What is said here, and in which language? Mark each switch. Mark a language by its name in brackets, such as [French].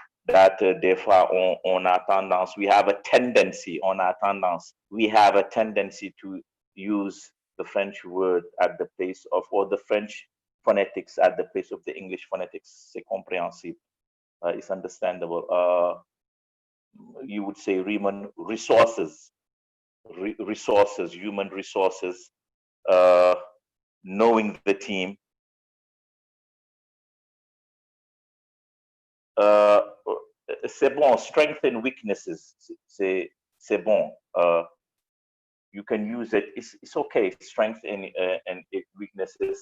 [English] that [French] des fois on a tendance, [English] we have a tendency, we have a tendency to use the French word at the place of, or the French phonetics at the place of the English phonetics. [French] C'est compréhensible. [English] It's understandable. You would say human resources, human resources, knowing the team. [French] C'est bon, [English] strengths and weaknesses, [French] c'est bon. [English] You can use it. It's okay. Strength and weaknesses.